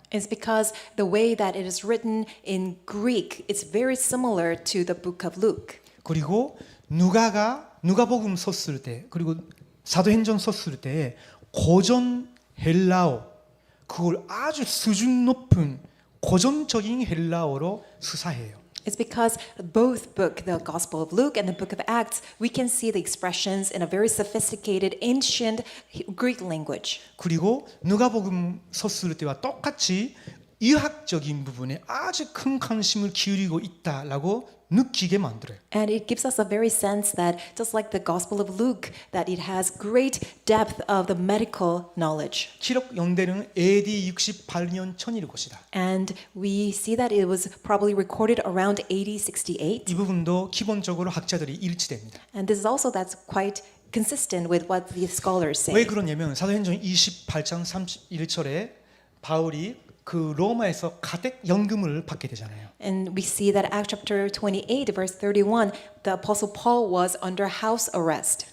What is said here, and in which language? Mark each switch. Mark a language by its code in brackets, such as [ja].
[en] It's because the way that it is written in Greek, it's very similar to the book of Luke. [ko] 그리고 누가복음 썼을 때 그리고 사도행전 썼을 때 고전 헬라어 그걸 아주 수준 높은 고전적인 헬라어로 수사해요. [en] It's because both book, the Gospel of Luke and the book of Acts, we can see the expressions in a very sophisticated ancient Greek language. [ko] 그리고 누가복음 썼을 때와 똑같이 의학적인 부분에 아주 큰 관심을 기울이고 있다라고 느끼게 만들어요. [en] And it gives us a very sense that just like the Gospel of Luke, that it has great depth of the medical knowledge. [ko] 기록 연대는 AD 68년 천일 것이다. [en] And we see that it was probably recorded around AD 68. [ko] 이 부분도 기본적으로 학자들이 일치됩니다. [en] And this is also that's quite consistent with what the scholars say. [ko] 왜 그러냐면 사도행전 28장 31절에 바울이 그 로마에서 가택 연금을 받게 되잖아요. [en] And we see that Acts chapter 28 verse 31, the apostle Paul was under house arrest.